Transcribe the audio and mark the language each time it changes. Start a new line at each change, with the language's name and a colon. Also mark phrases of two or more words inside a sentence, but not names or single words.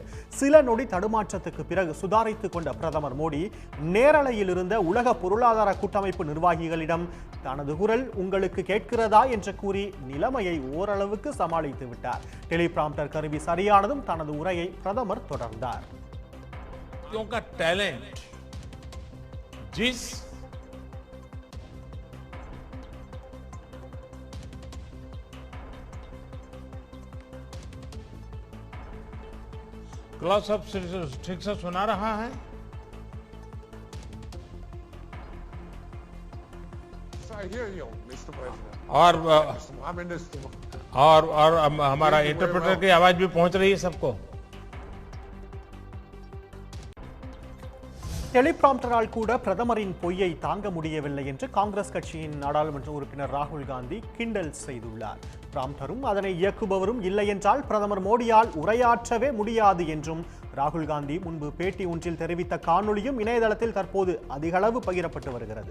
Tamil: சில நொடி தடுமாற்றத்துக்கு பிறகு சுதாரித்துக் கொண்ட பிரதமர் மோடி நேரலையில் இருந்த உலக பொருளாதார கூட்டமைப்பு நிர்வாகிகளிடம் தனது குரல் உங்களுக்கு கேட்கிறதா என்று கூறி நிலைமையை ஓரளவுக்கு சமாளித்து விட்டார். டெலிபிராம்ப்டர் கருவி சரியானதும் தனது உரையை பிரதமர் தொடர்ந்தார்.
Hindi: जिस
English: class of
Hindi: ठीक से सुना रहा है, और हमारा इंटरप्रेटर की आवाज भी पहुंच रही है सबको.
Tamil: டெலிபிராம்ப்டரால் கூட பிரதமரின் பொய்யை தாங்க முடியவில்லை என்று காங்கிரஸ் கட்சியின் நாடாளுமன்ற உறுப்பினர் ராகுல் காந்தி கிண்டல் செய்துள்ளார். பிராம்ப்டரும் அதனை இயக்குபவரும் இல்லை என்றால் பிரதமர் மோடியால் உரையாற்றவே முடியாது என்றும் ராகுல் காந்தி முன்பு பேட்டி ஒன்றில் தெரிவித்த காணொளியும் இணையதளத்தில் தற்போது அதிகளவு பகிரப்பட்டு வருகிறது.